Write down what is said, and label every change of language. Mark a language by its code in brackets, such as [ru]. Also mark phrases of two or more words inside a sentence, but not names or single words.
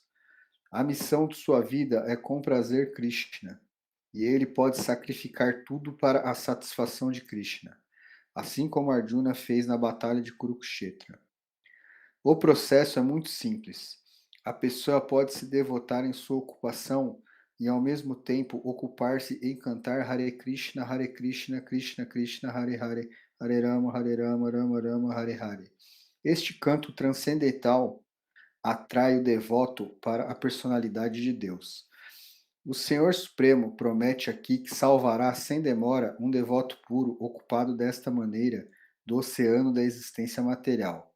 [pt] A missão de sua vida é comprazer Krishna, e ele pode sacrificar tudo para a satisfação de Krishna, assim como Arjuna fez na batalha de Kurukshetra. O processo é muito simples. A pessoa pode se devotar em sua ocupação e ao mesmo tempo ocupar-se em cantar [sa] Hare Krishna, Krishna Krishna, Hare Hare, Hare Rama, Rama Rama, Hare Hare. [pt] Este canto transcendental atrai o devoto para a personalidade de Deus. O Senhor Supremo promete aqui que salvará sem demora um devoto puro ocupado desta maneira do oceano da existência material.